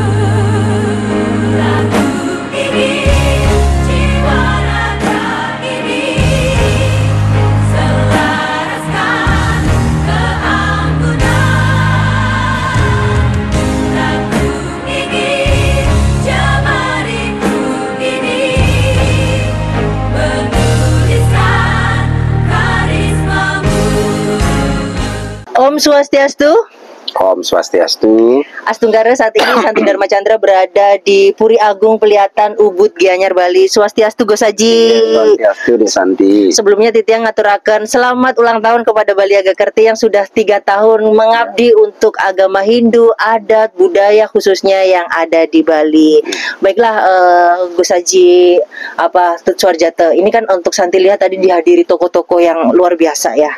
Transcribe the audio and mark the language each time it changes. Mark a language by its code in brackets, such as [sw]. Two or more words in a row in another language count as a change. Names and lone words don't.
[id] Lagu ini, jiwa raga ini, selaraskan keanggunan. Lagu ini, jemariku ini, menuliskan karismamu. [ban] Om Swastiastu. Om Swastiastu. [id] Astunggara, saat ini Santi Dharma Chandra berada di Puri Agung Peliatan Ubud, Gianyar, Bali. Swastiastu Gosaji. Swastiastu di Santi. Sebelumnya [ban] Titiang ngaturaken [id] selamat ulang tahun kepada Bali Agakerti yang sudah 3 tahun mengabdi untuk agama Hindu, adat, budaya khususnya yang ada di Bali. Baiklah, Gosaji Tutsuarjata. Ini kan untuk Santi lihat tadi dihadiri tokoh-tokoh yang luar biasa ya.